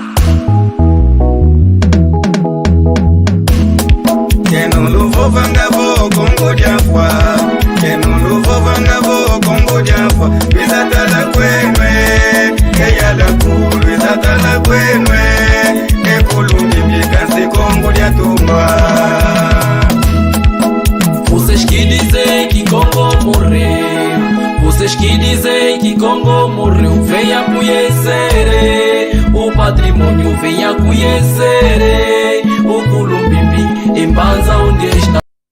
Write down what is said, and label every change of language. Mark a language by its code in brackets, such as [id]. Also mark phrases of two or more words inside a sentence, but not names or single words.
[kg] Teno luvo vangavo Congo diafwa Teno luvo vangavo Congo diafwa Bizatala kwenwe Eyala kulu Bizatala kwenwe Ekulungi mikase Congo diatungwa [pt] Vocês que dizem que Congo morreu, vocês que dizem que Congo morreu, venha conhecer o patrimônio, venha conhecer o Culumbimbi em Banza onde está.